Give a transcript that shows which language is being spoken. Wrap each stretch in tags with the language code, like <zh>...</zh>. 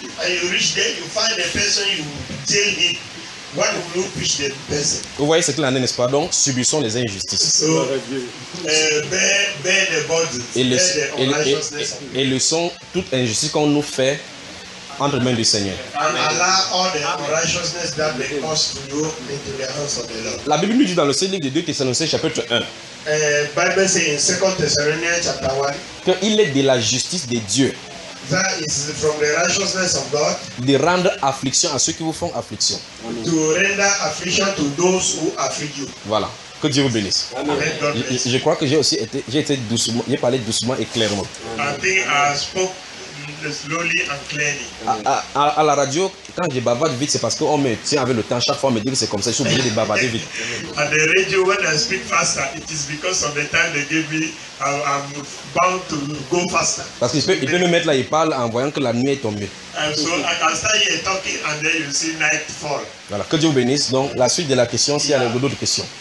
<en>And you reach there, you find the person, you jail him. What will you preach the person?</en> <fr>Vous voyez ce qu'il en est, n'est-ce pas? Donc, subissons les injustices.</fr> <en>So, bear the burden, bear the unrighteousness.</en> <fr>Et leçons toute injustice qu'on nous fait entre les mains du Seigneur.</fr> <en>And allow all the unrighteousness that may cause to you into the hands of the Lord.</en> <fr>La Bible nous dit dans le livre de 2 Thessaloniciens chapitre 1</fr> <en>Bible says in 2 Thessalonians chapter 1</en> <fr>qu'il est de la justice de Dieu</fr> <en>that is from the righteousness of God</en> <fr>de rendre affliction à ceux qui vous font affliction.</fr> <en>to render affliction to those who afflict you.</en> <fr>Voilà. Que Dieu vous bénisse.</fr> <en>Let God bless you.</en> <fr>Je crois que j'ai été doucement, j'ai parlé doucement et clairement.</fr> <en>I think I spoke slowly and clearly.</en> <fr>À la radio, quand je bavarde vite, c'est parce qu'on me tient avec le temps. Chaque fois, on me dit que c'est comme ça. Je suis obligé de bavarder vite.</fr> <en>At the radio, when I speak faster, it is because of the time they give me. I'm bound to go faster.</en> <fr>Parce qu'il peut me mettre là, il parle en voyant que la nuit est tombée.</fr> <en>And so I can start here talking and then you see night fall.</en> <fr>Voilà, que Dieu vous bénisse. Donc, la suite de la question, s'il y a d'autres questions.</fr>